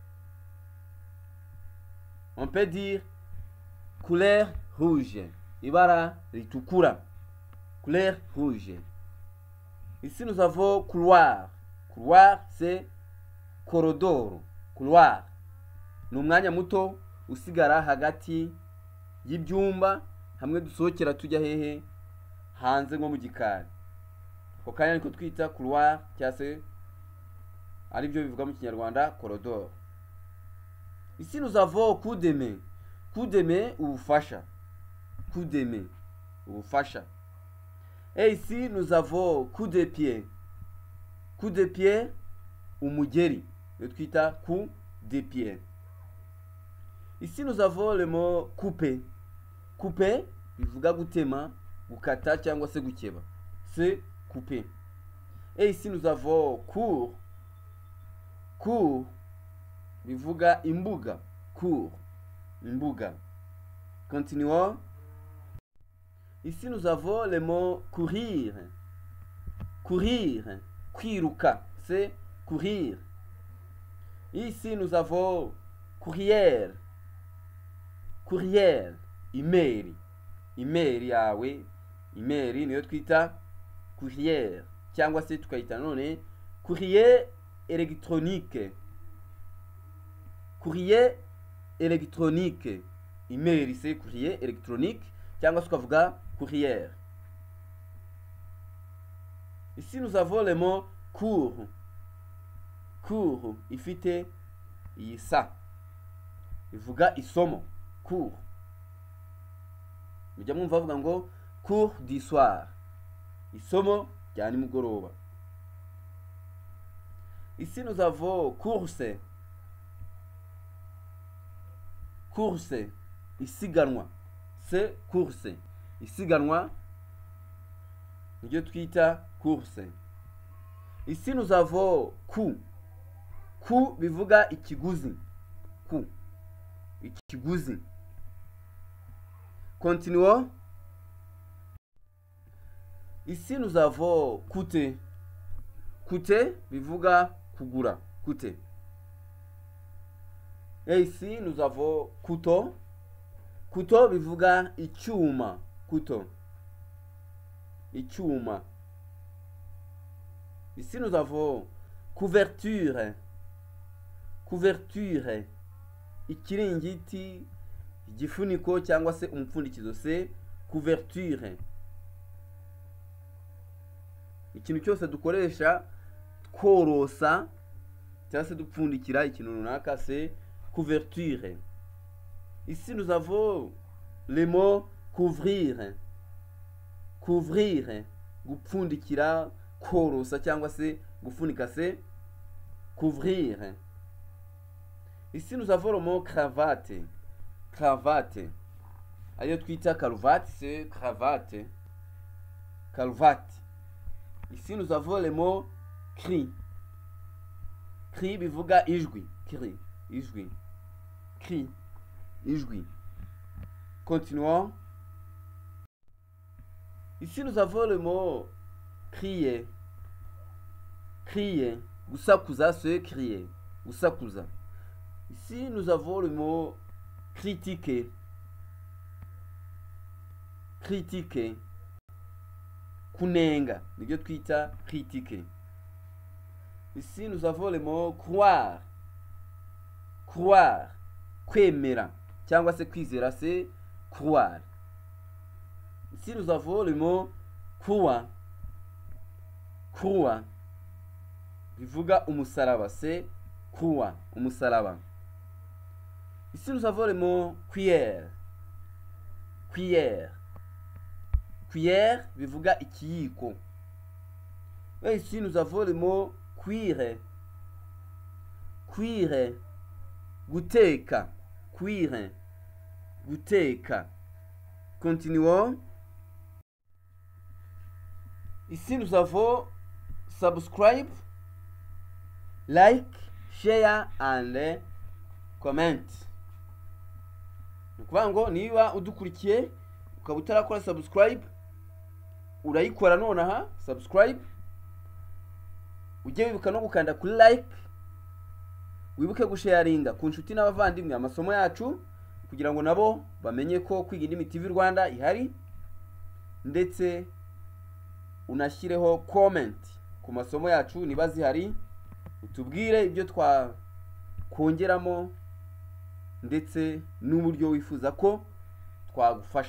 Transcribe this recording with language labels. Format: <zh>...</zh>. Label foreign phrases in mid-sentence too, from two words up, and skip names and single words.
<fr>On peut dire couleur rouge,</fr> <rw>ibara ritukura,</rw> <fr>couleur rouge. Ici nous avons couloir. Couloir c'est corridor.</fr> <rw>Couloir ni umwanya muto usigara hagati y'ibyumba hamwe dusohokera tujya hehe hanze nko mu gikari. Ako kanya niko twita couloir cyangwa se ari byo bivuga mu Kinyarwanda corridor.</rw> <fr>Ici nous avons coup de main. Coup de main ubufasha. Coup de main ubufasha. Et ici nous avons coup de pied. Coup de pied umugeri. Le twita coup de pied. Ici nous avons le mot couper.</fr> <rw>Couper bivuga gutema, gukata cyangwa se gukeba.</rw> <fr>C'est couper. Et ici nous avons cour.</fr> <rw>Cour bivuga imbuga. Cour imbuga.</rw> <fr>Continuons. Ici nous avons le mot courir. Courir, kwiruka, c'est courir. Ici nous avons courrier. Courrier, email.</fr> <rw>Email yawe, email niyo twita courrier cyangwa se tukayita none</rw> <fr>courrier électronique. Courrier électronique. Email c'est courrier électronique</fr> <rw>cyangwa se ukavuga</rw> <fr>courrier. Ici nous avons le mot cours.</fr> <rw>Cours ifite iyi sa ivuga isomo. Cours. Mujya mwumva bavuga ngo</rw> <fr>cours du soir.</fr> <rw>Isomo rya nimugoroba.</rw> <fr>Ici nous avons course. Course isiganwa. C'est course.</fr> <rw>Isiganwa niryo twita course.</rw> <fr>Ici nous avons coût. Coût</fr> <rw>bivuga ikiguzi.</rw> <fr>Coût.</fr> <rw>Ikiguzi.</rw> <fr>Continuons. Ici nous avons coûter.</fr> <rw>Coûter bivuga kugura.</rw> <fr>Coûter. Et ici nous avons couteau.</fr> <rw>Couteau bivuga icyuma. Couteau. Icyuma.</rw> <fr>Ici nous avons couverture. Couverture.</fr> <rw>Ikiringiti, igifuniko cyangwa se umupfundikizo</rw> <fr>c'est couverture.</fr> <rw>Ikintu cyose dukoresha tworosa cyangwa se dupfundikira ikintu runaka</rw> <fr>c'est couverture. Ici nous avons le mot couvrir. Couvrir,</fr> <rw>gupfundikira, korosa cyangwa se gufunika</rw> <fr>c'est couvrir. Ici nous avons le mot cravate. Cravate.</fr> <rw>Ayo twita cravate</rw> <fr>c'est cravate. Cravate. Ici nous avons le mot cri.</fr> <rw>Cri bivuga ijwi. Cri, ijwi. Cri, ijwi.</rw> <fr>Continuons. Ici nous avons le mot crier. Crier. Gusakuza c'est crier.</fr> <rw>Gusakuza.</rw> <fr>Ici nous avons le mot critiquer. Critiquer.</fr> <rw>Kunenga. Nibyo twita critiquer.</rw> <fr>Ici nous avons le mot croire. Croire.</fr> <rw>Kwemera. Cyangwa se kwizera</rw> <fr>c'est croire. Ici nous avons le mot croix. Croix.</fr> <rw>Bivuga umusaraba</rw> <fr>c'est croix,</fr> <rw>umusaraba.</rw> <fr>Ici nous avons le mot cuillère.</fr> <rw>Cuillère. Cuillère bivuga ikiyiko.</rw> <fr>Et ici nous avons le mot cuire. Cuire. Guteka. Cuire. Guteka. Continuons. Ici nous avons</fr> <en>subscribe, like, share and comment.</en> <rw>Nukuvuga ngo niba udukurikiye ukaba utarakora subscribe urayikora nonaha subscribe. ujye wibuka no gukanda kuri like, wibuke gusharinga ku nshuti n'abavandimwe amasomo yacu kugira ngo nabo bamenye ko Kwiga Indimi TV Rwanda ihari, ndetse unashyireho comment ku masomo yacu niba zihari, utubwire ibyo twakongeramo ndetse n'uburyo wifuza ko twagufasha.</rw>